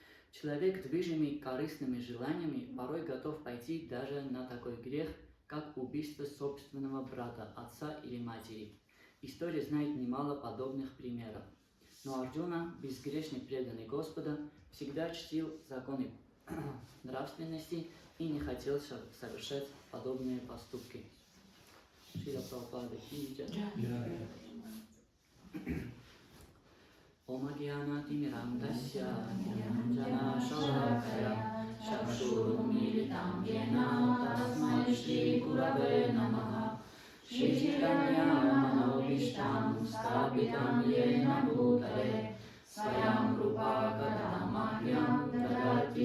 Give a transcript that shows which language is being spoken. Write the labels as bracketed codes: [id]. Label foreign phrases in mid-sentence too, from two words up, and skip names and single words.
[ru] Человек, движимый корыстными желаниями, порой готов пойти даже на такой грех, как убийство собственного брата, отца или матери. История знает немало подобных примеров. Но Арджуна, безгрешный преданный Господа, всегда чтил законы нравственности и не хотел совершать подобные поступки. [hi] श्रील प्रभुपाद की जय. [sa] ॐ ज्ञान तिमिरान्दस्य ज्ञान शलाकया चक्षुरुमिलितम् येन तस्मै श्री गुरवे नमः श्री चैतन्य मनोबिष्टम् स्थापितम् येन भूतले स्वयम् रूप कदामह्यम् ददाति